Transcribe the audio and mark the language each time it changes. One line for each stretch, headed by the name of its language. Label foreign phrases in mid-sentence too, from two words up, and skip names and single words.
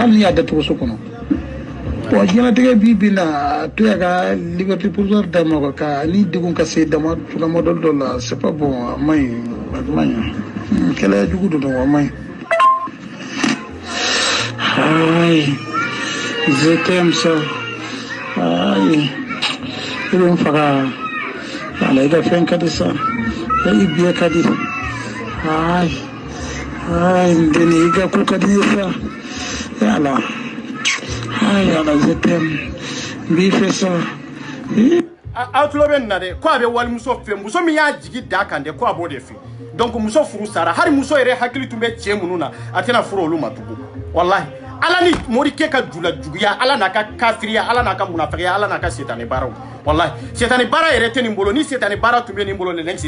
Bambara: hali ni y'a datugu so kɔnɔ wa diɲɛlatigɛ bi bi na to ya ka
French: liberté provisoire
Bambara: d'a ma ka ni degun ka se dama dɔ la
French: c'est pas bon
Bambara: a man ɲi kɛlɛ jugu dɔ don a man ɲi ay
French: je t'aime ça
Bambara: ay i bɛ n faga ala i ka fɛn ka di sa i biya ka di ay n deni i ka ko ka di ye sa yala ay ala
French: je t'aime
Bambara: n b'i fɛ sa aw tulo bɛ nin na dɛ ko a bɛ walimuso fɛ muso min y'a jigi da kan dɛ ko a b'o de fɛ donc muso furu sara hali muso yɛrɛ hakili tun bɛ cɛ minnu na a tɛna furu olu ma tugun wallahi ala ni morikɛ ka jula juguya ala n'a ka kafiriya ala n'a ka munafikiya ala n'a ka setani baaraw wallahi setani baara yɛrɛ tɛ nin bolo ni setani baara tun bɛ nin bolo lɛlɛnsi